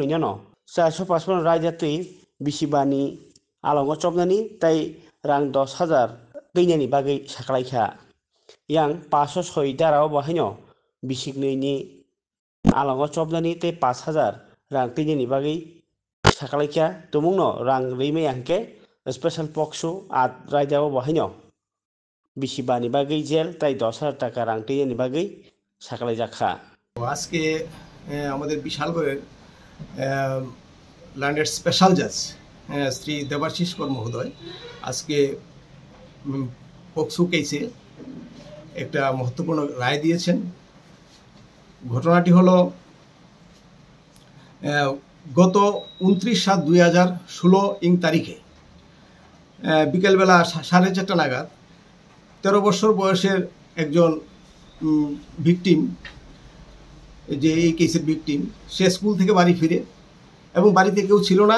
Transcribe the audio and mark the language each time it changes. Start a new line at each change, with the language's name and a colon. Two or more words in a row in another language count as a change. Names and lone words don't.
Kok Borok: no 455 raijatwi bisibani alongo chopnani tei rang 10,000 twinani bagwi saklaikha yang 506 darao bahaino bisiknwi ni alongo chopnani tei 5,000 rang twinani bagwi saklaikha tumungno rang rwimai hangke special pokso at raidao bahaino bisibani bagwi jel tei 10,000 টাকা rang twinani bagwi saklaijakha।
Bangla: আজকে আমাদের বিশালগড়ের ল্যান্ডের
English: special judge
Bangla: শ্রী দেবাশিস কর মহোদয় আজকে পক্সো কেসে একটা মহত্বপূর্ণ রায় দিয়েছেন। ঘটনাটি হলো গত 29/7/2016 তারিখে বিকেলবেলা 4:30 নাগাদ 13 বছর বয়সের একজন ভিকটিম, যে এই কেসের ভিকটিম, সে স্কুল থেকে বাড়ি ফিরে এবং বাড়িতে কেউ ছিল না।